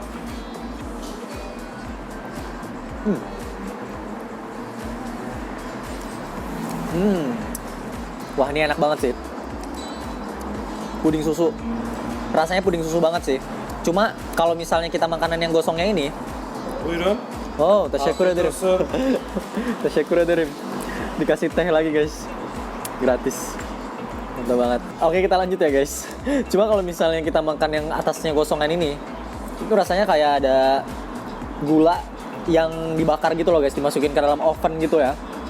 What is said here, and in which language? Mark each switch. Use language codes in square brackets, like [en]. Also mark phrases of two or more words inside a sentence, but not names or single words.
[id] Wah, ini enak banget sih. Puding susu. Rasanya puding susu banget sih. Cuma kalau misalnya kita makanan yang gosongnya ini. [tr] Buyurun. Oh, tasyakkur ederim. Afiyet olsun. Tasyakkur ederim. [id] Dikasih teh lagi guys. Gratis. Mantap banget. Oke, kita lanjut ya guys. Cuma kalau misalnya kita makan yang atasnya gosongan ini, itu rasanya kayak ada gula yang dibakar gitu loh guys, dimasukin ke dalam oven gitu ya.